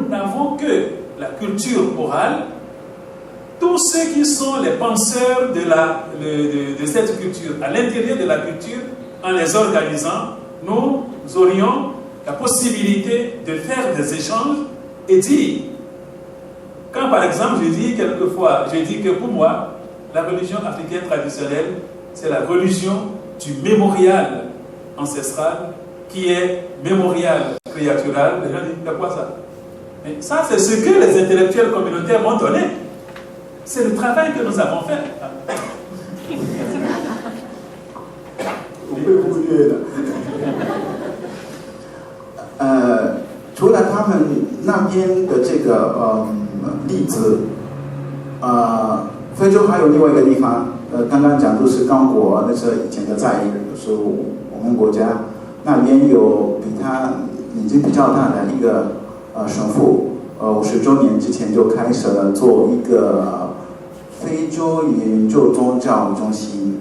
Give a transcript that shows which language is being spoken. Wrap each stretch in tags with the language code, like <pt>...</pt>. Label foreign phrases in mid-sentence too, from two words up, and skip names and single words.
<fr>n'avons que la culture orale, tous ceux qui sont les penseurs de cette culture, à l'intérieur de la culture, en les organisant, nous aurions la possibilité de faire des échanges et dire, quand par exemple je dis que pour moi, la religion africaine traditionnelle, c'est la religion du mémorial ancestral qui est mémorial créatural. Les gens disent, c'est quoi ça? Mais ça, c'est ce que les intellectuels communautaires m'ont donné. C'est le travail que nous avons fait.</fr> <zh>我会忽略的。除了他们那边的这个例子，非洲还有另外一个地方，刚刚讲就是刚果，那是以前的在是我们国家那边有比他年纪比较大的一个神父，50周年之前就开始了做一个非洲研究宗教中心。</zh>